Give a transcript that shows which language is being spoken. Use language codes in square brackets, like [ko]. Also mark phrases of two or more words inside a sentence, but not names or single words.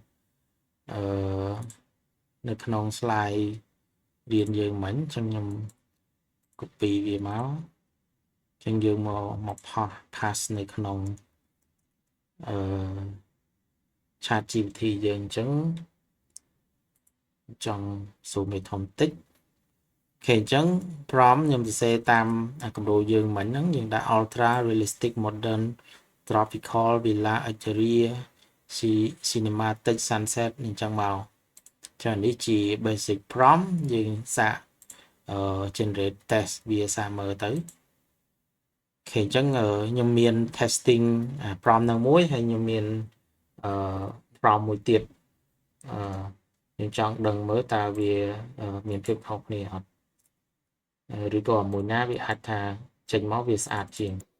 [km] នៅក្នុង slide រៀនយើងមិញអញ្ចឹងខ្ញុំ copy វាមកអញ្ចឹងយើងមក pass នៅក្នុងchat GPT យើងអញ្ចឹងចង់ zoom ឲ្យ ធំតិចអូខេអញ្ចឹង prompt ខ្ញុំសរសេរតាមគំរូយើងមិញហ្នឹងយើងដាក់ [en] ultra realistic modern tropical villa exterior cinematic sunset [km] អញ្ចឹងមកចានេះជា [en] basic prompt [km] យើងសាក [en] generate test [km] វាសាកមើលទៅអូខេអញ្ចឹងខ្ញុំមាន [en] testing prompt [km] នឹងមួយហើយខ្ញុំមានprompt មួយទៀតខ្ញុំចង់ដឹងមើលតើវាមានភាពខុសគ្នាអត់ឬក៏មួយណាវាអាចថាចេញមកវាស្អាតជាង